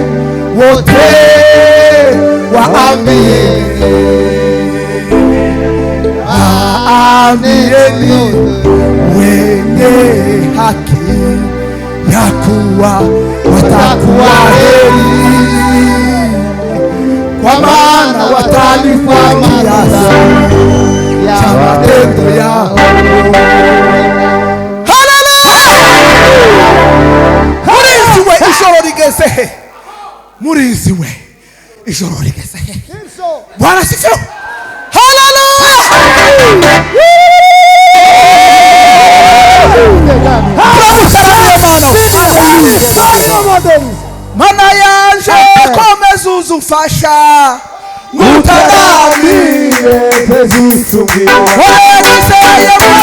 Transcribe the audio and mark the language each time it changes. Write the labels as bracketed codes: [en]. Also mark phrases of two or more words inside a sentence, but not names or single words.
[sw] waambieni wenye haki ya kuwa watakuwa heri, kwa maana watalipwa kiasi cha matendo yao. [rw] Muriziwe ijoro rigeze he? Muriziwe ijoro rigeze he? [sw] Bwana asifiwe. Haleluya! [rw] Mana yanje komeza uzufasha mutagamire tezitumira wegizeye